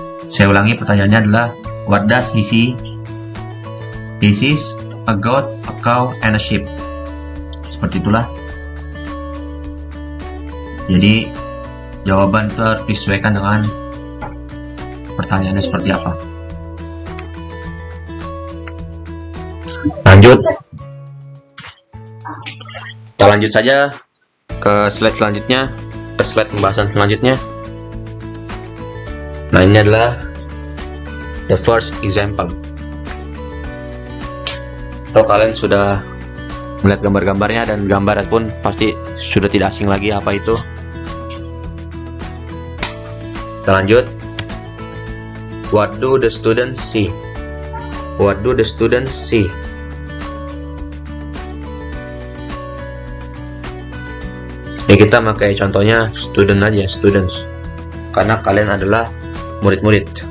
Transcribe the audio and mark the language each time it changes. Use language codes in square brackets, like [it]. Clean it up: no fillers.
[id] Saya ulangi, pertanyaannya adalah [en] what does he see? He sees a goat, a cow, and a sheep. [id] Seperti itulah. Jadi jawaban itu harus disesuaikan dengan pertanyaannya seperti apa. Lanjut. Kita lanjut saja ke slide selanjutnya, ke slide pembahasan selanjutnya. Nah, ini adalah [en] the first example. [id] Kalau kalian sudah melihat gambar-gambarnya, dan gambarnya pun pasti sudah tidak asing lagi apa itu. Kita lanjut. [en] What do the students see? What do the students see? [id] Ya, kita pakai contohnya student aja, students, karena kalian adalah murid-murid.